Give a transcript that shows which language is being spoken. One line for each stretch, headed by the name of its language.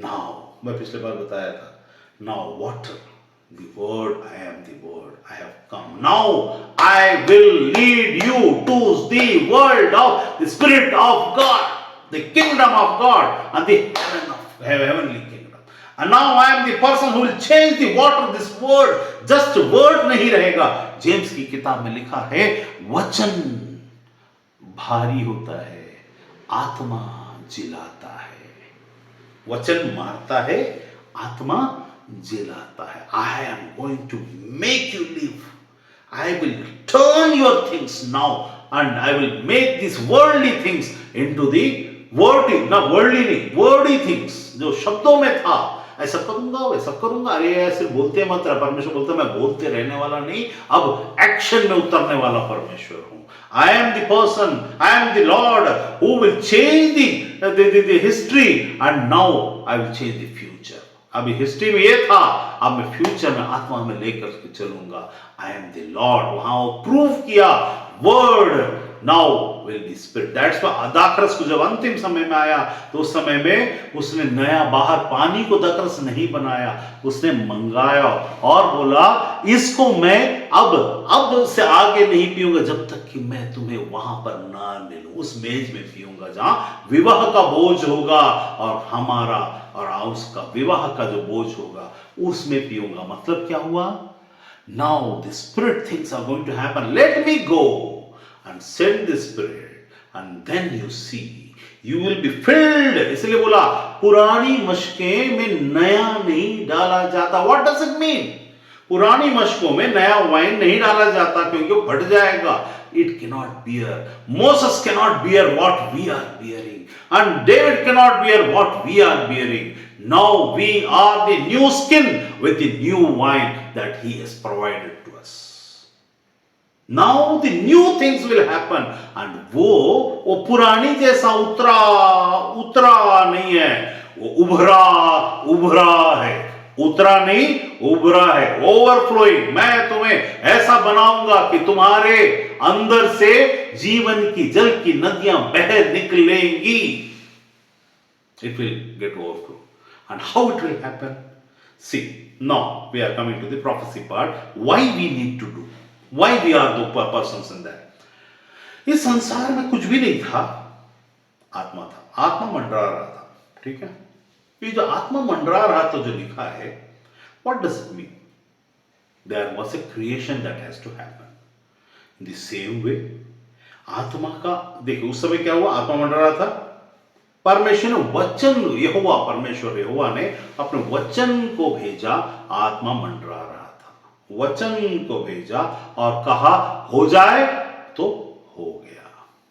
English: now,
Hindi: मैं पिछले बार बताया था,
English: Now water the word, I am the word, I have come, now I will lead you to the world of the spirit of God, the kingdom of God and the heavenly kingdom. And now I am the person who will change the water. This word just word
Hindi: नहीं रहेगा। James की किताब में लिखा है, वचन भारी होता है, आत्मा जिलाता है। वचन मारता है, आत्मा जिलाता है।
English: I am going to make you live. I will turn your things now and I will make these worldly things into the wordy, ना worldly नहीं, wordy things,
Hindi: जो शब्दों में था, ऐसा करूंगा वैसा करूंगा। अरे ऐसे बोलते मत रहा, परमेश्वर बोलता मैं बोलते रहने वाला नहीं, अब एक्शन में उतरने वाला परमेश्वर हूं।
English: I am the person, I am the Lord who will change the history and now I will change the future.
Hindi: अभी हिस्ट्री में ये था, अब मैं फ्यूचर में आत्मा में लेकर के चलूंगा।
English: I am the Lord,
Hindi: वहां वो प्रूव किया,
English: Word now will be spirit. That's why
Hindi: दाखरस को जब अंतिम समय में आया, तो उस समय में उसने नया बाहर पानी को दाखरस नहीं बनाया, उसने मंगाया और बोला, इसको मैं अब से आगे नहीं पीऊंगा जब तक कि मैं तुम्हें वहां पर ना मिलूं। उस मेज में पीऊंगा जहां विवाह का बोझ होगा, और हमारा और उसका विवाह का जो बोझ होगा उसमें पीऊंगा। मतलब क्या हुआ?
English: Now the spirit things are going to happen, let me go and send the spirit and then you see you will be filled।
Hindi: इसलिए बोला पुरानी मशकें में नया नहीं डाला जाता।
English: What does it mean?
Hindi: पुरानी मशकों में नया वाइन नहीं डाला जाता, क्योंकि वो फट जाएगा।
English: It cannot bear, Moses cannot bear what we are bearing, and David cannot bear what we are bearing. Now we are the new skin with the new wine that he has provided to us. Now the new things will happen,
Hindi: and वो पुरानी जैसा उतरा उतरा नहीं है, वो उभरा उभरा है। उतरा नहीं, उभरा है, ओवरफ्लोइंग। मैं तुम्हें ऐसा बनाऊंगा कि तुम्हारे अंदर से जीवन की जल की नदियां बह निकलेंगी।
English: It will get overflow. And how it will happen? See, now we are coming to the prophecy part. Why we need to do? Why we are the persons in that?
Hindi: इस संसार में कुछ भी नहीं था, आत्मा था, आत्मा मंडरा रहा था। ठीक है, ये जो आत्मा मंडरा रहा था, जो लिखा है,
English: what does it mean? There was a creation that has to happen. In the same way,
Hindi: आत्मा का देखो, उस समय क्या हुआ, आत्मा मंडरा रहा था, परमेश्वर ने वचन, यहोवा परमेश्वर यहोवा ने अपने वचन को भेजा, आत्मा मंडरा रहा था, वचन को भेजा और कहा हो जाए तो हो गया।